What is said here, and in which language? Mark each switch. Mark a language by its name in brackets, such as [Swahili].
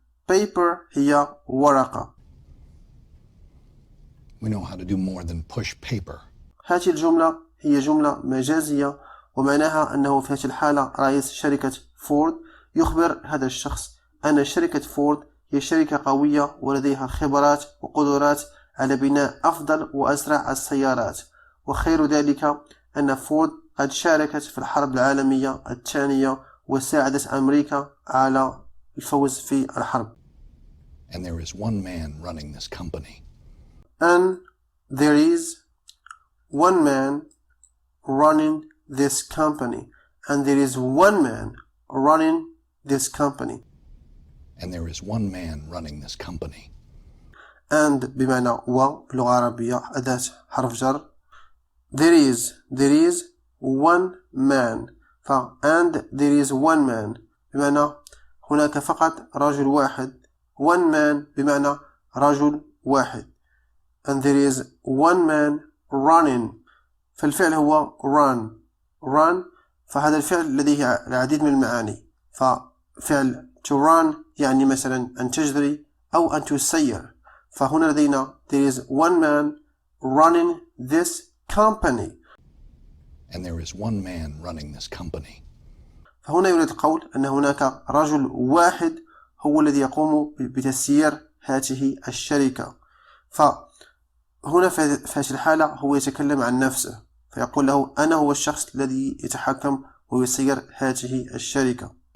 [Arabic] paper هي ورقة. [English] We know how to do more than push paper. [Arabic] هذه الجملة هي جملة مجازية ومعناها أنه في هذه الحالة رئيس شركة فورد يخبر هذا الشخص أن شركة فورد هي شركة قوية ولديها خبرات وقدرات على بناء أفضل وأسرع السيارات، وخير ذلك أن فورد قد شاركت في الحرب العالمية الثانية وساعدت أمريكا على الفوز في الحرب. [English] And there is one man running this company. And there is one man running this company. And there is one man running this company. And there is one man running this company. [Arabic] And بمعنى و باللغة العربية أداة حرف جر. [English] There is one man. and there is one man [Arabic] بمعنى هناك فقط رجل واحد. [English] one man [Arabic] بمعنى رجل واحد. [English] and there is one man running [Arabic] فالفعل هو run فهذا الفعل لديه العديد من المعاني. ففعل to run يعني مثلا أن تجري أو أن تسير. فهنا لدينا [English] there is one man running this company. And there is one man running this company. [Arabic] فهنا يريد القول أن هناك رجل واحد هو الذي يقوم بتسيير هذه الشركة. فهنا في هذه الحالة هو يتكلم عن نفسه فيقول له أنا هو الشخص الذي يتحكم ويسير هذه الشركة.